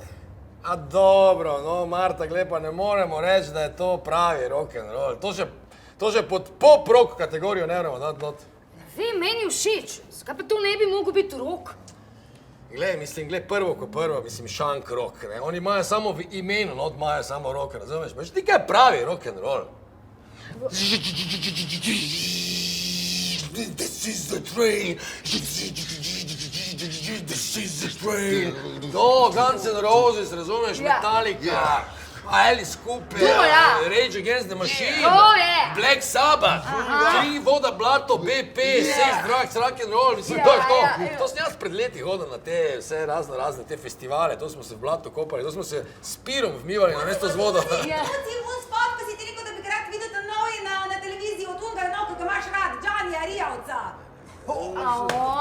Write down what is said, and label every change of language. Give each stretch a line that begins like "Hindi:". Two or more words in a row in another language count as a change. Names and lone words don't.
Slovenian: A dobro, no, Marta, glej, pa ne moremo reči, da je to pravi rock'n'roll. To že pod pop-rock kategorijo ne moremo dati not. Vem, meni všeč, zakaj pa to ne bi mogel biti rock? Glej, prvo ko prvo, mislim, šank rock, ne. Oni imajo samo v imenu, not imajo samo rock, razumeš? Veš, ti kaj je pravi rock'n'roll?
English: This is the train. This is the train.
Slovenian: To, Guns N' Roses, razumeš, Metallica, Alice Cooper, Rage Against the Machine, Black Sabbath, Kri, voda, blato,
English: BP, Sex, Drugs,
Slovenian: Rock'n'Roll, mislim, to je to. To sem jaz pred leti hodil na te vse razne te festivale, to smo se v blatu kopali, to smo se s pirom vmivali na mesto z vodo. Un spot, ko si ti rekel, da bi ga rad videl tam novi na televiziji od unga enako, ko imaš rad, Johnnyja Rijavca.